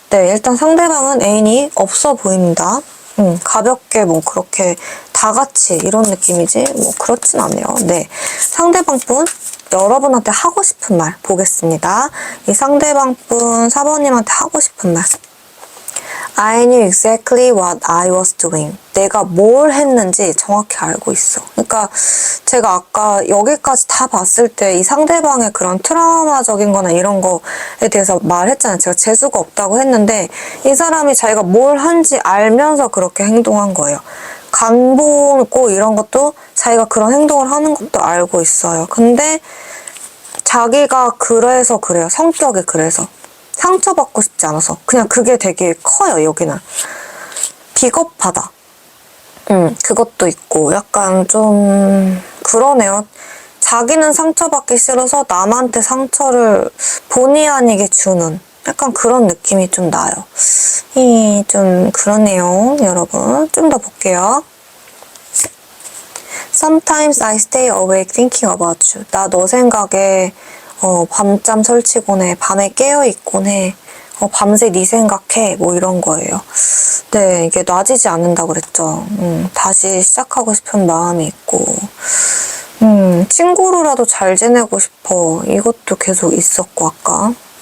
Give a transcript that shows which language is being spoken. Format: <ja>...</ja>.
<ko>네, 일단 상대방은 애인이 없어 보입니다. 가볍게 뭐 그렇게 다 같이 이런 느낌이지 뭐 그렇진 않네요. 네, 상대방 분 여러분한테 하고 싶은 말 보겠습니다. 이 상대방 분 4번님한테 하고 싶은 말.</ko> <en>I knew exactly what I was doing.</en> <ko>내가 뭘 했는지 정확히 알고 있어. 그러니까 제가 아까 여기까지 다 봤을 때 이 상대방의 그런 트라우마적인 거나 이런 거에 대해서 말했잖아요. 제가 재수가 없다고 했는데 이 사람이 자기가 뭘 한지 알면서 그렇게 행동한 거예요. 간 보고 이런 것도 자기가 그런 행동을 하는 것도 알고 있어요. 근데 자기가 그래서 그래요. 성격이 그래서. 상처받고 싶지 않아서. 그냥 그게 되게 커요, 여기는. 비겁하다. 그것도 있고, 약간 좀, 그러네요. 자기는 상처받기 싫어서 남한테 상처를 본의 아니게 주는 약간 그런 느낌이 좀 나요. 좀 그러네요, 여러분. 좀 더 볼게요.</ko> <en>Sometimes I stay awake thinking about you.</en> <ko>나 너 생각에 밤잠 설치곤 해. 밤에 깨어있곤 해. 밤새 네 생각해. 뭐 이런 거예요. 네, 이게 놔지지 않는다고 그랬죠. 다시 시작하고 싶은 마음이 있고. 친구로라도 잘 지내고 싶어. 이것도 계속 있었고, 아까.</ko>